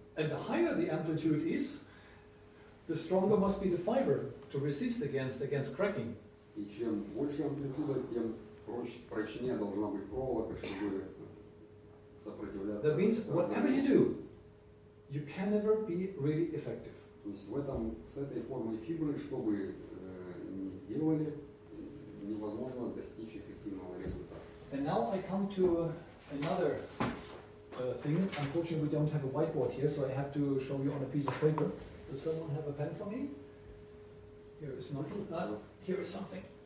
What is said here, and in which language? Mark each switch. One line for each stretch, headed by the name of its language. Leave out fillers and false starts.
English: And the higher the amplitude is, the stronger must be the fiber to resist against cracking.
Russian: И чем больше амплитуда, тем прочнее должна быть проволока, чтобы сопротивляться.
English: That means whatever you do, you can never be really effective.
Russian: То есть с этой формой фибры, что бы ни делали, невозможно достичь эффективного результата.
English: And now I come to another thing. Unfortunately, we don't have a whiteboard here, so I have to show you on a piece of paper. Does someone have a pen for me? Here is nothing. Here is something.